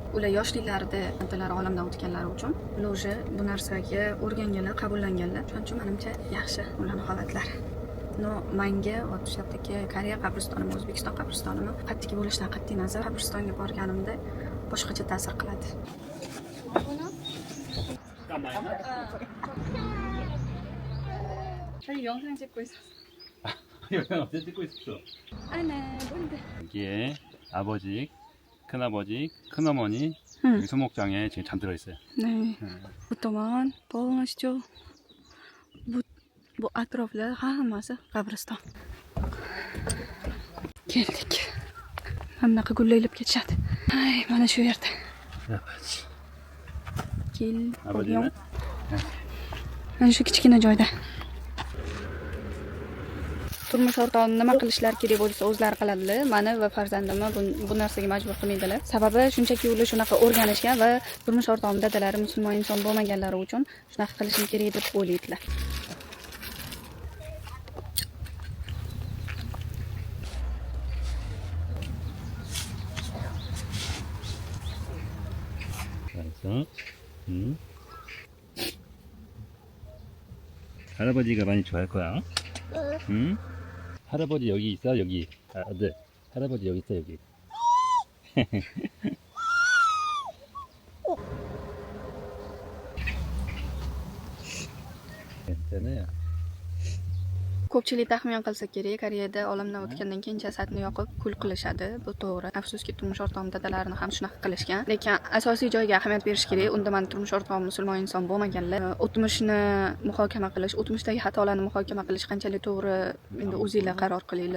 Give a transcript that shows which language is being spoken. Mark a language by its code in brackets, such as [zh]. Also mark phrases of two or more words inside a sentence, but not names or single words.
[uz] Ular yoshliklarida antalar olamdan o'tganlari uchun ular o'sha bu narsaga o'rganganlar, qabullanganlar. Shuning uchun menimcha yaxshi ularning holatlari. No, menga o'sha yerdagi Koreya qabristonimi, O'zbekiston qabristonimi qattiq bo'lishidan qat'iy nazar qabristonga borganimda boshqacha ta'sir qiladi. [ko] 영상 찍고 있었어. 영상 어제 찍고 있었어. 아네, 뭔데? 여기에 아버지, 큰아버지, 큰어머니 여기 소목장에 지금 잠들어 있어요. 네. 부터만 보시죠. [uz] Bu atroflar hammasi qabriston. Keldik. Mana bunaqa gullaylab ketishadi. Ay, mana shu yerda. Kel. [ko] 아버지는? [uz] Mana shu kichkina joyda. Turmush o'rtog'im nima qilishlari kerak bo'lsa o'zlari qiladilar. Meni va farzandimni bu narsaga majbur qilmaydilar. Sababi shunchaki ular shunaqa o'rganishgan va turmush o'rtog'im dadalari musulmon inson bo'lmaganlari uchun shunaqa qilishim kerak deb o'ylaydilar. [ko] 알았어. 할아버지가 많이 좋아할 거야. 응? 할아버지 여기 있어, 여기. 아들, 할아버지 여기 있어, 여기. 괜찮아요. [uz] Ko'pchilik taxmin qilsa kerak, Koreyada olamdan o'tgandan keyin jasadni yoqib kul qilishadi. Bu to'g'ri. Afsuski turmush o'rtog'im dadalarini ham shunaqa qilishgan. Lekin asosiy joyga ahamiyat berish kerak. Unda meni turmush o'rtog'im musulmon inson bo'lmaganlar. O'tmishni muhokama qilish, o'tmishdagi xatolarni muhokama qilish qanchalik to'g'ri, endi o'zingizlar qaror qilinglar.